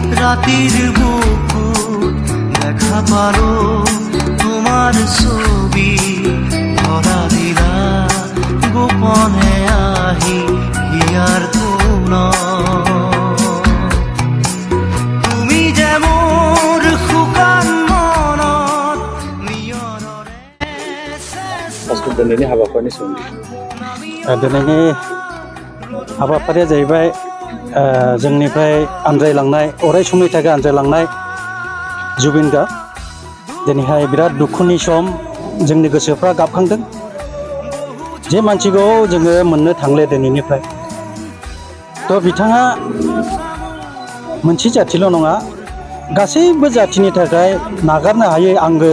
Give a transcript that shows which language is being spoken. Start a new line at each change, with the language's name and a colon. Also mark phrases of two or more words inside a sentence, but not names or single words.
Assamese: রাতির বুকু দেখা পালো তোমার ছবি ধরা দিলা গোপনে আহি হিয়ার কোন তুমি যে মোর শুকান মনত নিয়ৰৰে
Bodo: दिनैनि हाबाफारिनि सोमोन्दै दिनैनि हाबाफारिया जाहैबाय जोंनिफ्राय आनज्रायलांनाय अराय समनि थाखाय आनज्रायलांनाय जुबिन गार्ग दिनैहाय बिराद दुखुनि सम जोंनि गोसोफ्रा गाबखांदों जे मानसिखौ जोङो मोननो थांले दिनैनिफ्राय थ' बिथाङा मोनसे जाथिल' नङा गासैबो जाथिनि थाखाय नागारनो हायै आंगो